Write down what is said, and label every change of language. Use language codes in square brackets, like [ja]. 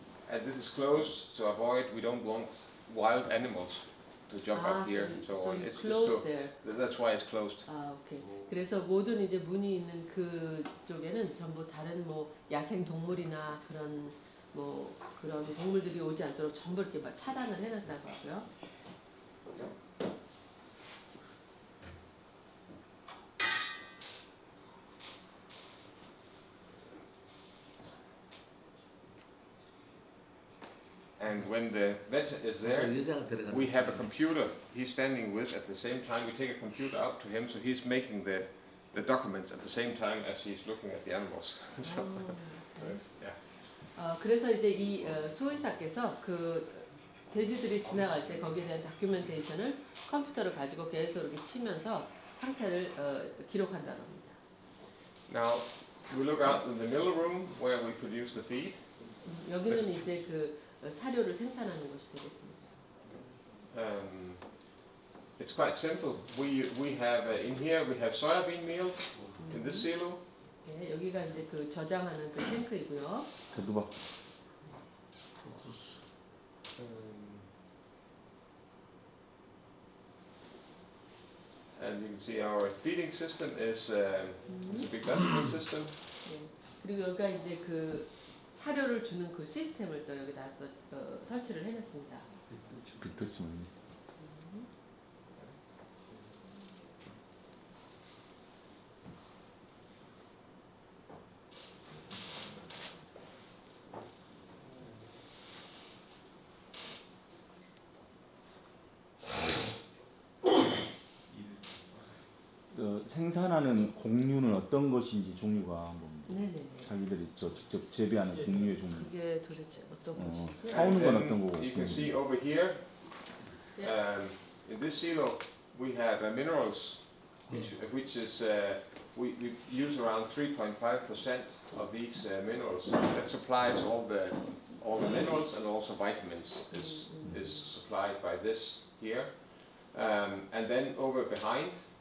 [en] And this is closed to avoid, we don't want wild animals to jump up here and so on. It's closed there. That's why it's closed. [ko] 아, 오케이. 그래서 모든 이제 문이 있는 그 쪽에는 전부 다른 뭐 야생 동물이나 그런 뭐 그런 동물들이 오지 않도록 전부 이렇게 막 차단을 해놨다고 하고요. [en] And when the vet is there, we have a computer he's standing with at the same time. We take a computer out to him, so he's making the documents at the same time as he's looking at the animals. So, yeah. [ko] 그래서 이제 이 수의사께서 그 돼지들이 지나갈 때 거기에 대한 다큐멘테이션을 컴퓨터를 가지고 계속 이렇게 치면서 상태를 기록한다는 겁니다. [en] Now we look out in the middle room where we produce the feed. [ko] 여기는 이제 그 사료를 생산하는 곳이 되겠습니다. [en] It's quite simple. We have in here we have soybean meal in this silo. [ko] 네, 여기가 이제 그 저장하는 그 탱크이고요. 누가? [en] And you can see our feeding system is a big dustbin system. [ko] 네, 그리고 여기가 이제 그 사료를 주는 그 시스템을 또 여기다 또 설치를 해놨습니다. 빅터치만. 생산하는 공유는 어떤 것인지 종류가 한번 자기들이 직접 재배하는 공유의 종류. 그게 도대체 어떤 것이지? 사오는 건 어떤 거고? [en] You can see over here, in this silo we have minerals, which is we use around 3.5% of these minerals. That supplies all the minerals and also vitamins is supplied by this here, and then over behind.